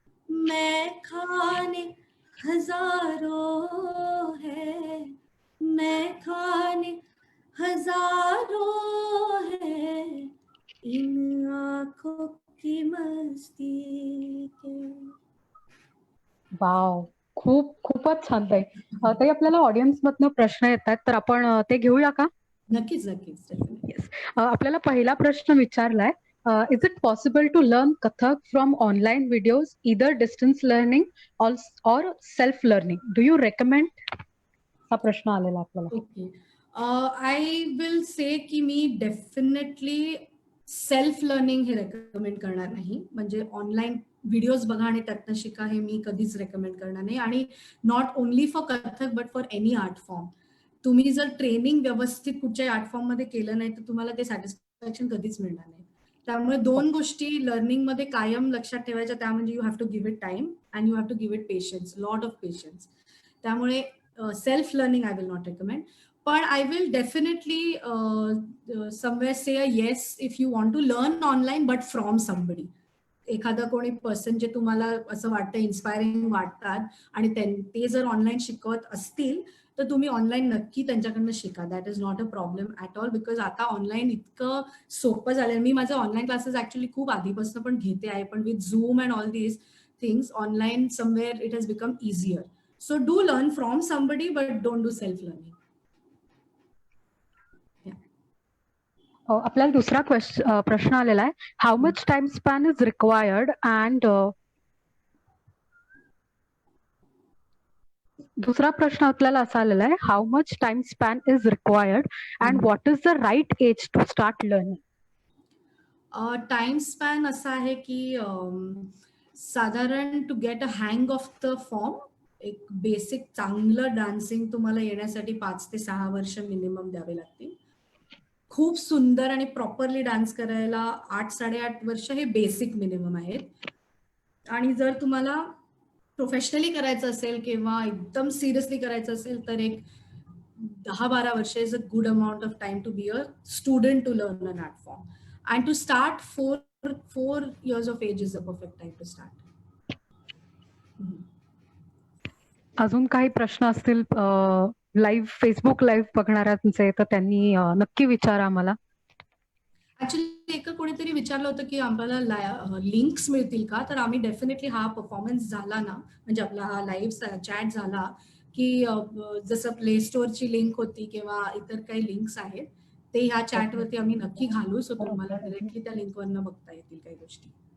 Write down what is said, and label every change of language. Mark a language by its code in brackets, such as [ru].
[hi] मैं खाने हजारों है, मैं खाने हजारों है, इन आँखों की मस्ती के. [mr] वाव, खूपच छान ताई. ताई, आपल्याला ऑडियन्स मधनं प्रश्न येतात तर आपण ते घेऊया का? नक्कीच नक्कीच. आपल्याला पहिला प्रश्न विचारलाय, [en] Is it possible to learn Kathak from online videos, either distance learning or self learning? Do you recommend? [mr] हा प्रश्न आलेला आपल्याला. ओके, [en] I will say [mr] की मी डेफिनेटली सेल्फ लर्निंग हे रेकमेंड करणार नाही. म्हणजे ऑनलाईन व्हिडिओज बघा आणि त्यातनं शिका हे मी कधीच रेकमेंड करणार नाही. आणि [en] Not only for Kathak but for any art form. [mr] तुम्ही जर ट्रेनिंग व्यवस्थित कुठच्याही आर्ट फॉर्म मध्ये केलं नाही तर तुम्हाला ते सॅटिस्फॅक्शन कधीच मिळणार नाही. त्यामुळे 2 गोष्टी लर्निंग मध्ये कायम लक्षात ठेवायच्या, त्या म्हणजे [en] You have to give it time and you have to give it patience, lot of patience. [mr] त्यामुळे self learning [en] I will not recommend. But I will definitely somewhere say a yes if you want to learn online but from somebody. [mr] एखादा कोणी person जे तुम्हाला असं वाटतं inspiring वाटतात आणि ते जर ऑनलाईन शिकवत असतील तर तुम्ही ऑनलाईन नक्की त्यांच्याकडनं शिका. [en] that is not a problem at all, because [mr] आता ऑनलाईन इतकं सोपं झालं. मी माझं ऑनलाईन क्लासेस ऍक्च्युली खूप आधीपासून पण घेते आहे, पण [en] With Zoom and all these things online somewhere it has become easier. So do learn from somebody but don't do self learning. [mr] आपल्याला दुसरा प्रश्न आलेला आहे. [en] how much time span is required [mr] and दुसरा प्रश्न आपल्याला असा आलेला आहे. [en] How much time span is required and what is the right age to start learning? [mr] Time span असा आहे की साधारण [en] to get a hang of the form, [mr] एक बेसिक चांगलं डान्सिंग तुम्हाला येण्यासाठी 5 ते 6 वर्ष मिनिमम द्यावे लागतील. खूप सुंदर आणि प्रॉपरली डान्स करायला 8-8.5 वर्ष हे बेसिक मिनिमम आहेत. आणि जर तुम्हाला प्रोफेशनली करायचं असेल किंवा एकदम सिरियसली करायचं असेल तर एक 10-12 वर्ष [en] Is a good amount of time to be a student to learn an art form. And to start, four years of age is the perfect time to start. [mr] अजून काही प्रश्न असतील लाईव्ह फेसबुक लाईव्ह बघणाऱ्यांचे तर त्यांनी नक्की विचारा आम्हाला. Actually कोणीतरी विचारलं होतं की आम्हाला लिंक्स मिळतील का, तर आम्ही डेफिनेटली हा परफॉर्मन्स झाला ना, म्हणजे आपला हा लाईव्ह चॅट झाला की जसं प्ले स्टोअरची लिंक होती किंवा इतर काही लिंक्स आहेत ते ह्या चॅटवरती आम्ही नक्की घालू, सो तुम्हाला डायरेक्टली त्या लिंकवरनं बघता येतील काही गोष्टी.